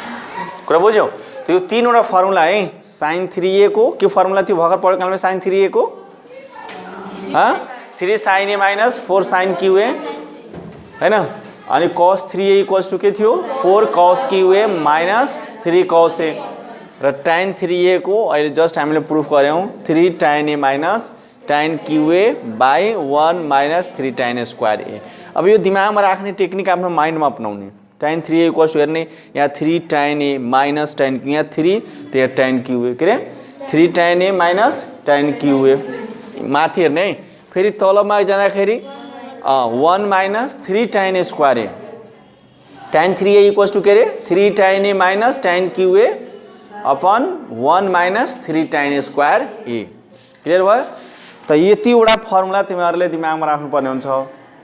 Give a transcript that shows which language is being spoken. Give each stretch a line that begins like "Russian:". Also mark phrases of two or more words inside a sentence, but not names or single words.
Nepali: कुरा बुझ्यौ? तो यो तीनवटा फर्मुला है sin 3a को के फर्मुला थियो भर्खर पढेको कालमा sin 3a को 3 sin a माइनस 4 sin QA हैन। अनि cos 3a
English: equals to
Nepali: के थियो 4 cos QA माइनस 3 cos a र tan 3a को अहिले जस्ट हामीले प्रुफ गर्यौं 3 tan a माइनस tan QA बाई 1 माइनस 3 tan स्क्वायर a। अब यो दिमागमा राख्ने टेक्निक आफ्नो माइन्डमा अपनाउने tan 3a
English: equals to
Nepali: हेर्ने यहाँ 3 tan a माइनस tan यहाँ 3 त्यहाँ tan QA के रे 3 tan a माइनस tan QA माथि हेर्ने फेरि तलमा जाँदाखेरि 1 माइनस 3 tan स्क्वायर a tan 3a
English: equals to
Nepali: के रे 3 tan a माइनस tan QA अपन 1 माइनस 3 tan स्क्वायर a। क्लियर भयो? त यतिवटा फर्मुला तिमीहरूले दिमागमा राख्नुपर्ने हुन्छ।